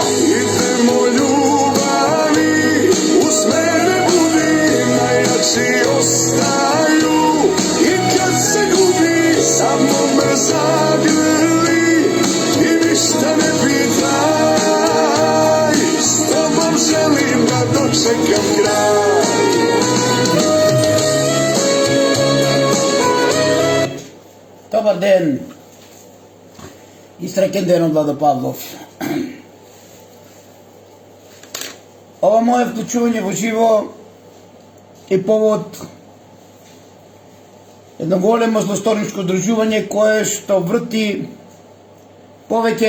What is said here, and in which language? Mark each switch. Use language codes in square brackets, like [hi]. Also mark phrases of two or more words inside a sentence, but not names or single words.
[sr] Idemo ljubavi, uz mene budi, najjači ostaju i kad se gubi, samo me zagrli i ništa ne pitaj. S tobom želim da dočekam kraj. [mk] Dobar ден и среќен ден од Владо Павлов. Ова мое вклучување во живо е повод едно големо злосторничко здружување кое што врти повеќе